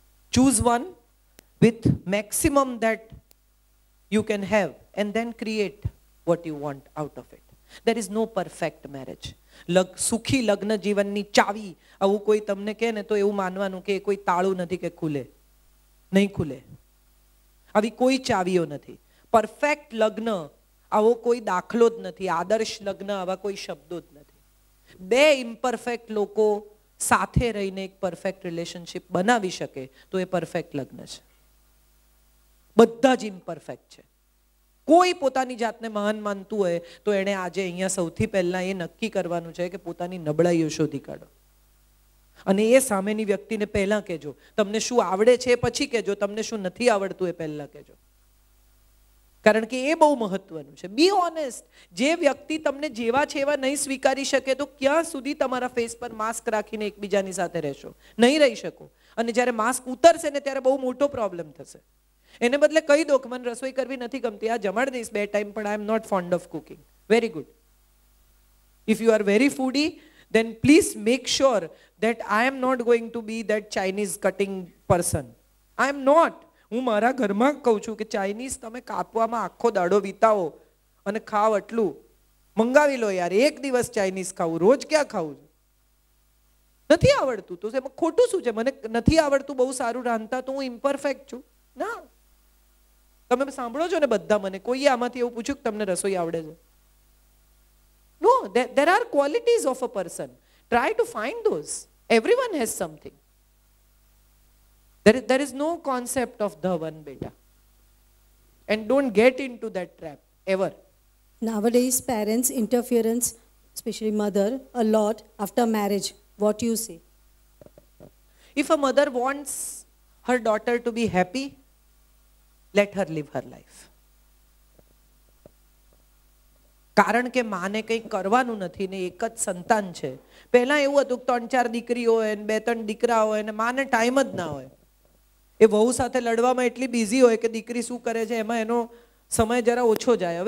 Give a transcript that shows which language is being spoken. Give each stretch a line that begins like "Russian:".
English: Choose one with maximum that you can have and then create what you want out of it. There is no perfect marriage.
Gujarati: સુખી લગ્ન જીવનની ચાવી આવું કોઈ તમને કહે ને તો એવું માનવાનું કે કોઈ તાળું નથી કે ખુલે. નહીં ખુલે. આવી કોઈ ચાવીઓ નથી. પરફેક્ટ લગ્ન આવો કોઈ દાખલો જ નથી. આદર્શ લગ્ન આવા કોઈ શબ્દો જ નથી. બે ઇમ્પરફેક્ટ લોકો સાથે રહીને એક પરફેક્ટ રિલેશનશિપ બનાવી શકે તો એ પરફેક્ટ લગ્ન છે. બધા જ ઇમ્પરફેક્ટ છે. કોઈ પોતાની જાતને મહાન માનતું હોય તો એણે આજે અહીંયા સૌથી પહેલા એ નક્કી કરવાનું છે કે પોતાની નબળાઈઓ શોધી કાઢો. અને એ સામેની વ્યક્તિને પહેલા કહેજો. તમને શું આવડે છે એ પછી કહેજો, તમને શું નથી આવડતું એ પહેલા કહેજો. કારણ કે એ બહુ મહત્વનું છે.
English: Be honest.
Gujarati: જે વ્યક્તિ તમને જેવા છે એવા નહીં સ્વીકારી શકે તો ક્યાં સુધી તમારા ફેસ પર માસ્ક રાખીને એકબીજાની સાથે રહેશો? નહીં રહી શકો. અને જ્યારે માસ્ક ઉતરશે ને ત્યારે બહુ મોટો પ્રોબ્લેમ થશે. એને બદલે કહી દો કે મને રસોઈ કરવી નથી ગમતી, આ જમાડ દઈશ 2 ટાઈમ, પણ
English: I am not fond of cooking. Very good. If you are very foodie then please make sure that I am not going to be that Chinese cutting person. I am not.
Gujarati: હું મારા ઘરમાં કહું છું કે Chinese તમે કાપવામાં આખો દાડો વિતાવો અને ખાવ એટલું. મંગાવી લો યાર, એક દિવસ ચાઇનીઝ ખાવું, રોજ ક્યાં ખાવું? નથી આવડતું તો એમાં ખોટું શું છે? મને નથી આવડતું બહુ સારું રાંધતા તો હું ઇમ્પરફેક્ટ છું? ના. તમે સાંભળો છો ને બધા, મને કોઈએ આમાંથી એવું પૂછ્યું કે તમને રસોઈ આવડે છે?
English: No, there are qualities of a person. Try to find those. Everyone has something. There is no concept of the one, beta. And don't get into that trap, ever. Nowadays, parents' interference, especially mother, a lot after marriage. What do you say? If a mother wants her daughter to be happy, let her live her life.
Gujarati: કારણ કે માને કંઈ કરવાનું નથી ને એક જ સંતાન છે. પહેલા એવું હતું કે 3-4 દીકરીઓ હોય ને 2-3 દીકરા હોય ને માને ટાઈમ જ ના હોય. એ વહુ સાથે લડવામાં એટલી બિઝી હોય કે દીકરી શું કરે છે એમાં એનો સમય જરા ઓછો જાય.